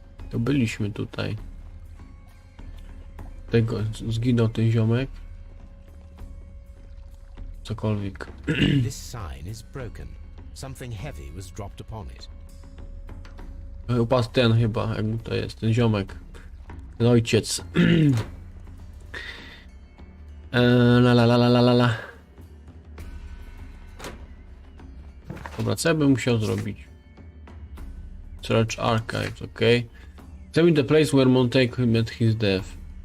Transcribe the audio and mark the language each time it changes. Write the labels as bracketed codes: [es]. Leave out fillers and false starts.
[pl] To byliśmy tutaj. Tego zginął ten ziomek. Cokolwiek. [en] This sign is broken. Something heavy was dropped upon it. [pl] Upadł ten chyba, jak to jest, ten ziomek. Ten ojciec. La la la la la la la. Dobra, co ja bym musiał zrobić? [en] Search Archives, ok. Tell me the place where Montague met his death.